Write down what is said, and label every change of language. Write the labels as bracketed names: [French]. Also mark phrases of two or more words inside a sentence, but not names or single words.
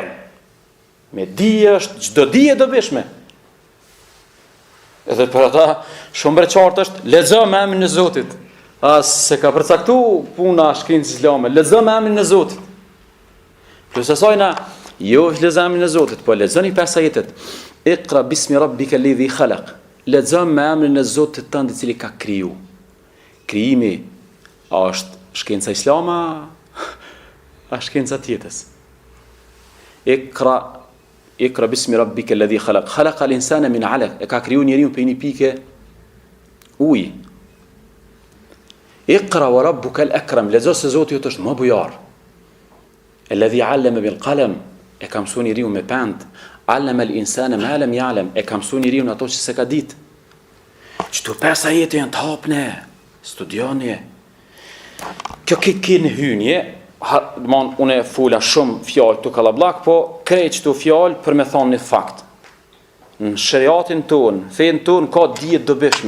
[Albanian] Me dije është çdo dije dobishme. Edhe për ata shumë qartë është lexo me emrin e Zotit. As se ka përcaktuar puna shkencës islame, lexo me emrin e Zotit. Plus asaj na jo lexo me emrin e Zotit, po lexoni 5 ajetet. [Arabic] اقرأ باسم ربك الذي خلق. [Albanian] Lexo me emrin e Zotit tënd i cili ka kriju. Krijimi është shkenca islame, a shkenca tjetës. [Arabic] اقرأ باسم ربك الذي خلق. خلق الإنسان من علق. [Albanian] E ka kriju njeriu për një pike ujë. [Arabic] اقرأ وربك الأكرم. [Albanian] Lexo se Zoti jot është më bujar. [Arabic] الذي علم بالقلم. [Albanian] E ka mësuar njeriu me pend. [Arabic] علم الإنسان ما لم يعلم. [Albanian] E ka mësuar njeriu ato që s'e ka ditë. Çto 5 ajete janë të hapne. Studioni. Kjo në hynje, unë e fula shumë fjalë të kallabllak, po krejt këto fjalë për me thonë një fakt. Në shariatin tonë, fenë tonë ka dije dobishme.